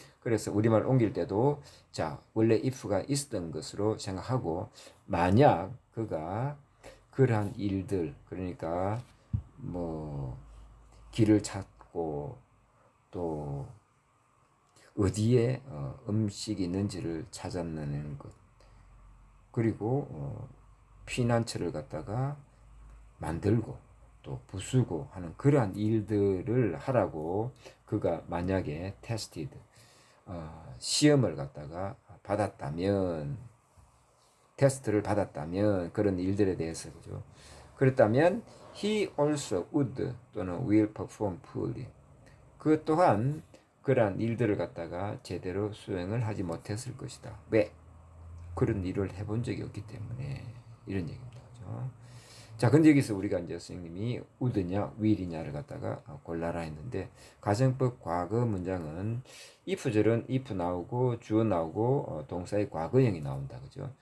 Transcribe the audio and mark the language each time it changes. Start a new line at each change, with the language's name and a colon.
Korean: 그래서 우리말 옮길 때도 자, 원래 if가 있었던 것으로 생각하고, 만약 그가 그러한 일들, 그러니까 뭐 길을 찾고 또 어디에 음식이 있는지를 찾아내는 것, 그리고 피난처를 갖다가 만들고 또 부수고 하는 그러한 일들을 하라고 그가 만약에 테스티드 시험을 갖다가 받았다면 테스트를 받았다면 그런 일들에 대해서 그죠.
English: 그렇다면 he also would 또는 will perform poorly.
Korean: 그 또한 그러한 일들을 갖다가 제대로 수행을 하지 못했을 것이다. 왜? 그런 일을 해본 적이 없기 때문에 이런 얘기입니다. 그죠? 자, 근데 여기서 우리가 이제 선생님이 would냐, will이냐를 갖다가 골라라 했는데 가정법 과거 문장은 if절은 if 나오고 주어 나오고 동사의 과거형이 나온다. 그죠?